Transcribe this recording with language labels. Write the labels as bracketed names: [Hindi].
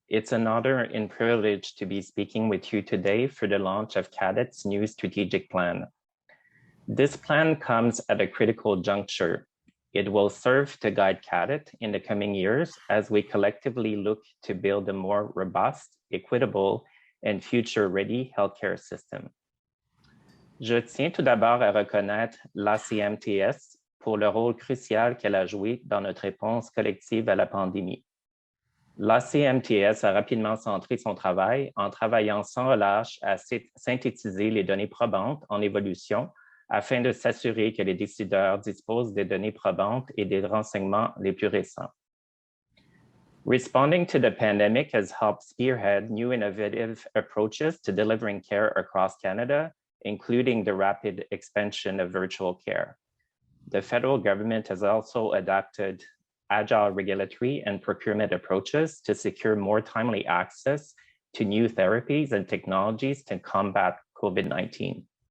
[English] It's an honor and privilege to be speaking with you today for the launch of CADTH's new strategic plan. This plan comes at a critical juncture. It will serve to guide CADTH in the coming years as we collectively look to build a more robust, equitable, and future-ready healthcare system. [French] Je tiens tout d'abord à reconnaître l'ACMTS pour le rôle crucial qu'elle a joué dans notre réponse collective à la pandémie. L'ACMTS a rapidement centré son travail en travaillant sans relâche à synthétiser les données probantes en évolution afin de s'assurer que les décideurs disposent des données probantes et des renseignements les plus récents. [English] Responding to the pandemic has helped spearhead new innovative approaches to delivering care across Canada, including the rapid expansion of virtual care. The federal government has also adopted agile regulatory and procurement approaches to secure more timely access to new therapies and technologies to combat COVID-19.